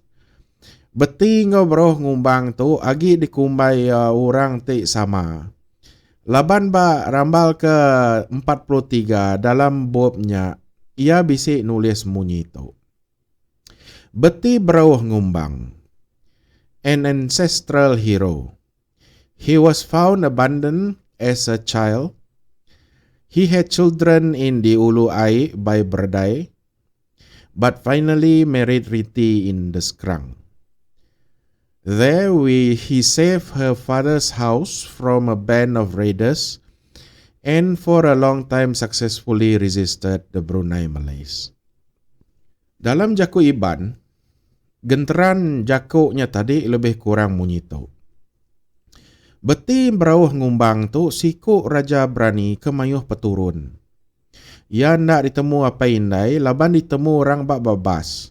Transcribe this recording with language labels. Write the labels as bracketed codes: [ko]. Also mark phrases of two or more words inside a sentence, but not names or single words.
[iba] Beti ngau beroh ngumbang tu agi dikumbai orang ti sama. Laban rambal ke 43 dalam bobnya ia bisi nulis munyi tu. Beti beroh ngumbang. [en] An ancestral hero. He was found abandoned as a child. He had children in the Ulu Ai by Berdai, but finally married Riti in the Sekerang. There he saved her father's house from a band of raiders and for a long time successfully resisted the Brunei Malays. [iba] Dalam jaku Iban, genteran jakuknya tadi lebih kurang bunyi tu. Beti berawah ngumbang tu siku Raja Berani ke mayuh peturun. Ia ndak ditemu apa indai, laban ditemu orang bak babas.